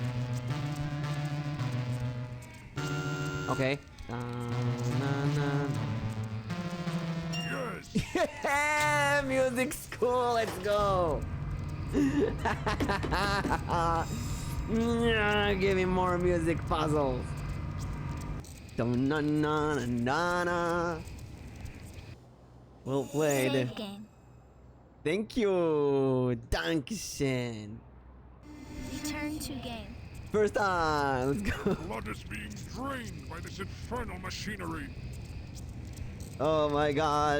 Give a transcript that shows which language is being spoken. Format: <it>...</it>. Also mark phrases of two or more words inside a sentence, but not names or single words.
<en>Okay. Na na Yes! na. Music school, let's go. Yeah, give me more music puzzles. Dum na na na na na. Well played. Save game. Thank you. Dankeschön. Return to game. First time. Let's go. Blood is being drained by this infernal machinery. Oh my god.</en>